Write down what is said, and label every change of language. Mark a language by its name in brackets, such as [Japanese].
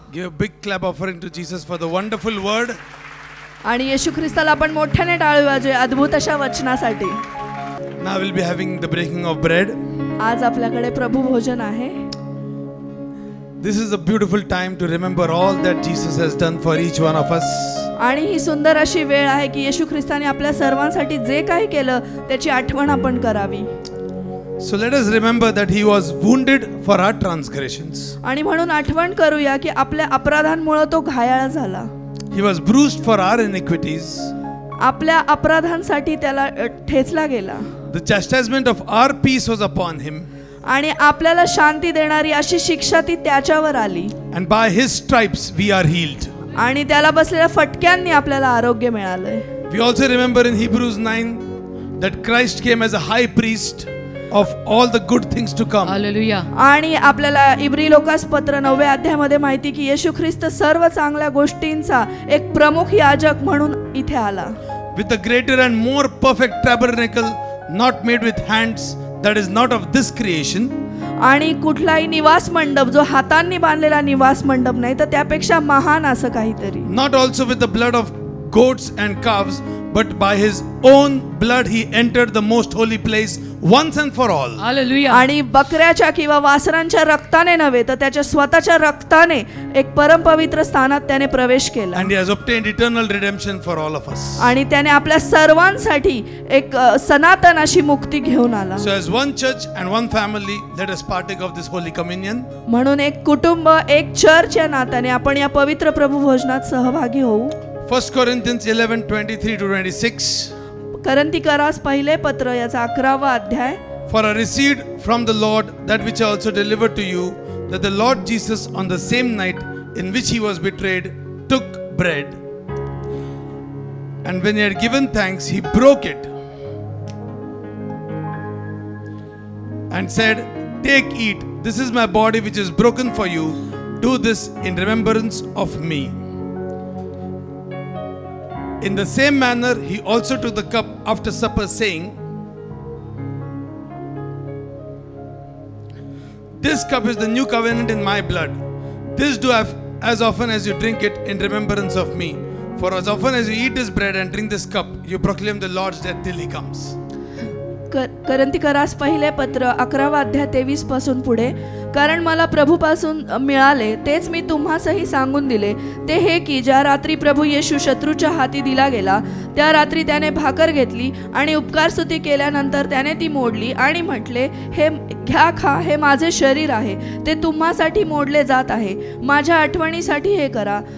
[English] Give a big clap offering to Jesus for the wonderful word. [Marathi] आणि येशू ख्रिस्ताला आपण मोठ्याने टाळी वाजवूया अद्भुत अशा वचनासाठी. [English] Now we'll be having the breaking of bread. [Marathi] आज आपल्याकडे प्रभू भोजन आहे. [English] This is a beautiful time to remember all that Jesus has done for each one of us. [Marathi] आणि ही सुंदर अशी वेळ आहे की येशू ख्रिस्ताने आपल्या सर्वांसाठी जे काही केलं त्याची आठवण आपण करावी. [English] So let us remember that he was wounded for our transgressions. [Marathi] आणि म्हणून आठवण करूया की आपल्या अपराधांमुळे तो घायाळ झाला. [English] He was bruised for our iniquities. [Marathi] आपल्या अपराधांसाठी त्याला ठेचला गेला. [English] The chastisement of our peace was upon him. [Marathi] आणि आपल्याला शांती देणारी अशी शिक्षा ती त्याच्यावर आली. [English] And by his stripes we are healed. [Marathi] आणि त्याला बसलेल्या फटक्यांनी आपल्याला आरोग्य मिळालंय. [English] We also remember in Hebrews 9 that Christ came as a high priest of all the good things to come. [Marathi] Hallelujah. आणि आपल्याला इब्री लोकास पत्र 9व्या अध्यायामध्ये माहिती की येशू ख्रिस्त सर्व चांगल्या गोष्टींचा एक प्रमुख याजक म्हणून इथे आला. [English] With a greater and more perfect tabernacle not made with hands, that is not of this creation. [Marathi] आणि कुठलाही निवास मंडप जो हातांनी बांधलेला निवास मंडप नाही तर त्यापेक्षा महान असं काहीतरी. [English] Not also with the blood of goats and calves, but by his own blood he entered the most holy place once and for all. [Marathi] Hallelujah. आणि बकऱ्याच्या किंवा वासरांच्या रक्ताने नव्हे तर त्याच्या स्वतःच्या रक्ताने एक परमपवित्र स्थानात त्याने प्रवेश केला. [English] And he has obtained eternal redemption for all of us. [Marathi] आणि त्याने आपल्या सर्वांसाठी एक सनातन अशी मुक्ती घेऊन आला. [English] So as one church and one family, let us partake of this holy communion. [Marathi] म्हणून एक कुटुंब एक चर्च या नात्याने आपण या पवित्र प्रभू भोजनात सहभागी होऊ. [English] 1 Corinthians 11:23-26. [Marathi] करंथीकरास पहिले पत्र याचा 11वा अध्याय. [English] For I received from the Lord that which I also delivered to you, that the Lord Jesus on the same night in which he was betrayed took bread, and when he had given thanks he broke it and said, "Take, eat, this is my body which is broken for you, do this in remembrance of me." In the same manner he also took the cup after supper, saying, "This cup is the new covenant in my blood. This do as often as you drink it in remembrance of me. For as often as you eat this bread and drink this cup, you proclaim the Lord's death till he comes." [Marathi] करंथीकरास पहिले पत्र 11वा अध्याय 23 पासून पुढे. कारण मला प्रभूपासून मिळाले तेच मी तुम्हासही सांगून दिले ते हे की ज्या रात्री प्रभू येशू शत्रूच्या हाती दिला गेला त्या रात्री त्याने भाकर घेतली आणि उपकारस्तुती केल्यानंतर त्याने ती मोडली आणि म्हटले, हे घ्या, खा, हे माझे शरीर आहे, ते तुम्हासाठी मोडले जात आहे, माझ्या आठवणीसाठी हे करा.